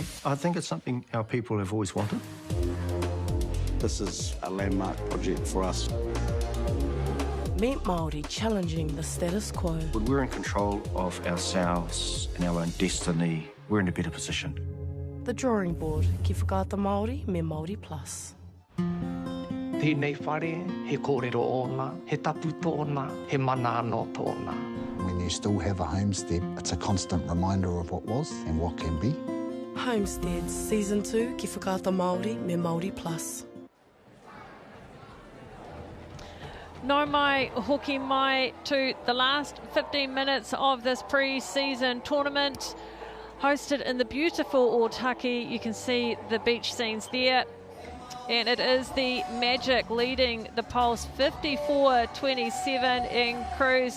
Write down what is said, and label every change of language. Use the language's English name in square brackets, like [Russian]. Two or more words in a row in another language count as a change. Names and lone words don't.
[English] I think it's something our people have always wanted. This is a landmark project for us. Meet Māori challenging the status quo. When we're in control of ourselves and our own destiny, we're in a better position. The drawing board, [Māori] ki whakaata Māori me Māori Plus. Tēnei whare, he kōrero ona, he tapu tōna, he mana anō tōna. [English] When you still have a homestead, it's a constant reminder of what was and what can be. Homesteads, Season 2, [Māori] ki whakaata Māori me Māori Plus. No mai hoki mai [English] to the last 15 minutes of this pre-season tournament, hosted in the beautiful Otaki. You can see the beach scenes there, and it is the Magic leading the polls 54-27 in Cruise.